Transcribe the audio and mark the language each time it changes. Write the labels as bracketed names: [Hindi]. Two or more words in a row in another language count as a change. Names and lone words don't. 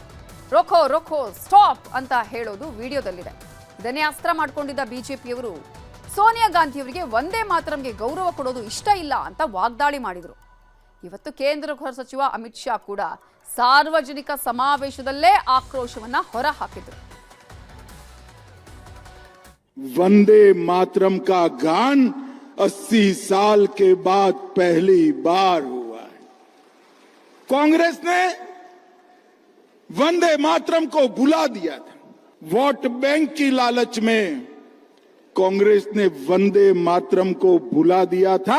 [Hindi] रोको रोको [Kannada] ಸ್ಟಾಪ್ ಅಂತ ಹೇಳೋದು ವಿಡಿಯೋದಲ್ಲಿದೆ. ಇದನ್ನೇ ಅಸ್ತ್ರ ಮಾಡಿಕೊಂಡಿದ್ದ ಬಿಜೆಪಿಯವರು ಸೋನಿಯಾ ಗಾಂಧಿಯವರಿಗೆ ವಂದೇ ಮಾತರಂಗೆ ಗೌರವ ಕೊಡೋದು ಇಷ್ಟ ಇಲ್ಲ ಅಂತ ವಾಗ್ದಾಳಿ ಮಾಡಿದರು. ಇವತ್ತು ಕೇಂದ್ರ ಗೃಹ ಸಚಿವ ಅಮಿತ್ ಶಾ ಕೂಡ ಸಾರ್ವಜನಿಕ ಸಮಾವೇಶದಲ್ಲೇ ಆಕ್ರೋಶವನ್ನ ಹೊರಹಾಕಿದ್ರು. [Hindi] वंदे मातरम का गान 80 साल के बाद पहली बार हुआ है. कांग्रेस ने वंदे मातरम को भुला दिया था. वोट बैंक की लालच में कांग्रेस ने वंदे मातरम को भुला दिया था.